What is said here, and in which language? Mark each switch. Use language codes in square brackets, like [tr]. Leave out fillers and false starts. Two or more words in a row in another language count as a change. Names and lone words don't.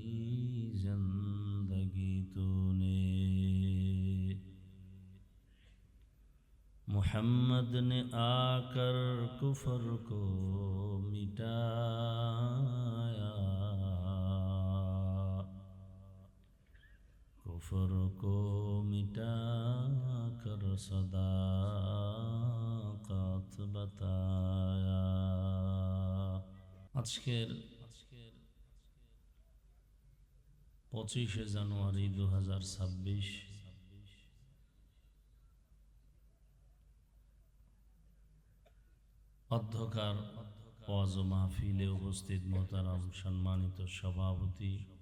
[ur] زندگی تو نے محمد نے آ کر کفر کو مٹایا کفر کو مٹا کر صداقت بتایا [bn] আজকের 25শে জানুয়ারি 2026 অধ্যকার ওয়াজ ও মাহফিলে উপস্থিত মোহতারাম সম্মানিত সভাপতি